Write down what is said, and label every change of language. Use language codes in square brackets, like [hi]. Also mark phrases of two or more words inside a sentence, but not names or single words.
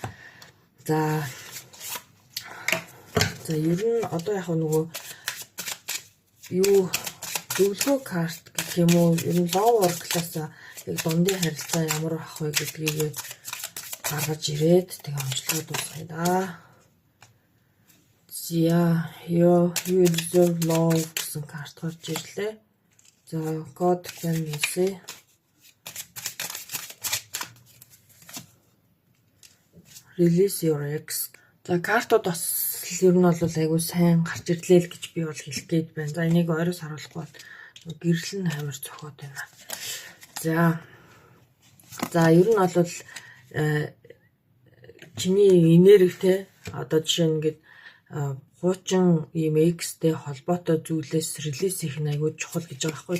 [mn] За ер нь одоо яг нөгөө юу зөвлөгөө карт гэх юм уу ер нь [en] love oracle- [mn] аас яг дундын харилцаа ямар байх вэ гэдгийг гаргаж ирээд тэгээ онцлоод дуусгая да. За [en] you deserve love [mn] гэсэн карт гарч ирлээ. [en] За God can see release your ex. [mn] За картууд бас ер нь бол айгүй сайн гарч ирлээ л гэж би бол хэлэх гээд байна. За энийг ойроос харуулахгүй гэрэл нь амар цохоод байна. За ер нь бол чиний энерги те одоо жишээ нь ингээд хуучин ийм X-тэй холбоотой зүйлээс релиз хийх нь айгүй чухал гэж байгаа байхгүй.